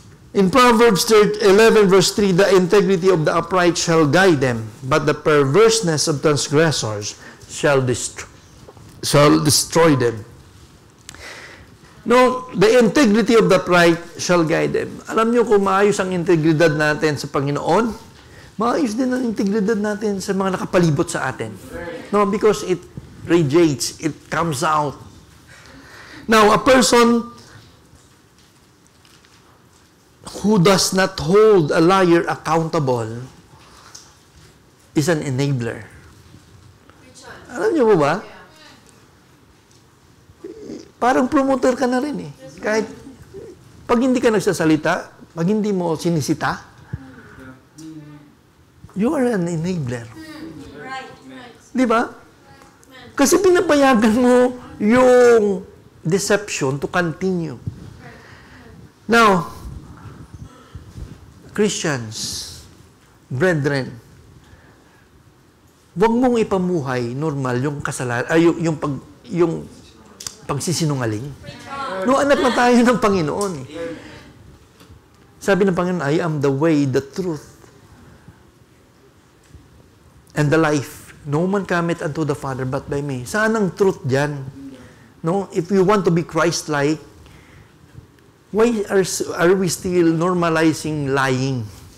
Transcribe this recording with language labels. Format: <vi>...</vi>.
<en>In Proverbs 11 verse 3, the integrity of the upright shall guide them, but the perverseness of transgressors shall destroy them. No, the integrity of the upright shall guide them.</en> <tl>Alam niyo kung maayos ang integridad natin sa Panginoon, maayos din ang integridad natin sa mga nakapalibot sa atin.</tl> <en>No, because it radiates, it comes out. Now, a person who does not hold a liar accountable is an enabler.</en> <tl>Alam niyo po ba? Parang promoter ka na rin eh. Kahit pag hindi ka nagsasalita, pag hindi mo sinisita,</tl> <en>you are an enabler.</en> <tl>Di ba? Kasi pinapayagan mo yung</tl> <en>deception to continue.</en> <tl>Now, Christians, brethren, huwag mong ipamuhay normal yung kasalanan, yung pagsisinungaling. No, anak na tayo ng Panginoon. Sabi ng Panginoon,</tl> <en>I am the way, the truth, and the life. No man cometh unto the Father but by me.</en> <tl>Saan ang truth dyan?</tl> <en>No? If you want to be Christ-like, why are we still normalizing lying?</en>